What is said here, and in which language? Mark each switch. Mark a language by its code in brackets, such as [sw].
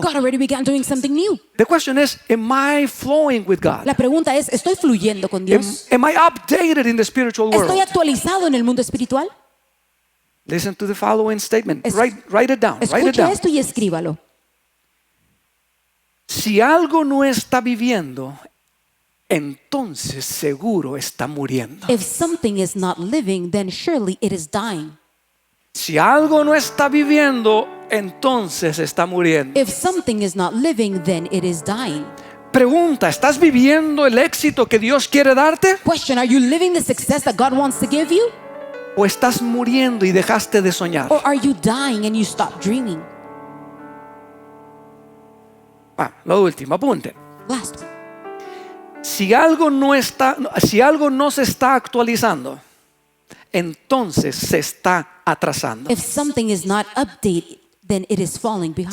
[en] God already began doing something new. The question is, am I flowing with God? [es] La pregunta es, ¿estoy fluyendo con Dios? [en] Am I updated in the spiritual [es] ¿Estoy [en] world? [es] actualizado en el mundo espiritual? [en] Listen to the following statement. Write it down. Write it [es] Escucha [en] down. [es] esto y escríbalo. Si algo no está viviendo, entonces seguro está muriendo. [en] If something is not living, then surely it is dying. [es] Si algo no está viviendo, entonces está muriendo. [en] If something is not living, then it is dying. [es] Pregunta, ¿estás viviendo el éxito que Dios quiere darte? [en] Question, are you living the success that God wants to give you? [es] ¿O estás muriendo y dejaste de soñar? [en] Or are you dying and you stop dreaming? [es] Lo último, apunten. [en] Last one. [es] Si algo no se está actualizando, entonces se está atrasando. [en] If something is not updated, then it is falling behind.